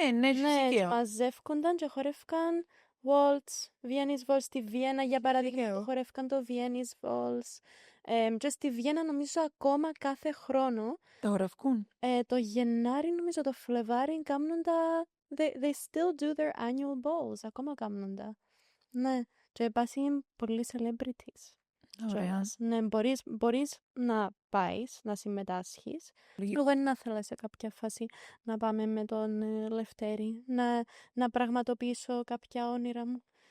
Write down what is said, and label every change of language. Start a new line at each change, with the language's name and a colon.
Greek: Ναι, μαζεύκονταν και χορεύκαν Waltz, Viennese Waltz στη Βιέννα, για παράδειγμα, χορεύκαν το Viennese Waltz. Και στη Βιέννα νομίζω ακόμα κάθε χρόνο. Τα χορεύκουν. Το Γενάρη, νομίζω το Φλεβάρι, κάνουν τα...
English: They still do their annual balls.
Greek: Ακόμα κάνουν τα. Ναι, και υπάρχουν πολλοί celebrities. Ωραία. Ναι, μπορείς να πάεις, να συμμετάσχεις. Εγώ δεν ήθελα σε κάποια φάση να πάμε με τον Λευτέρη, να πραγματοποιήσω κάποια όνειρα μου.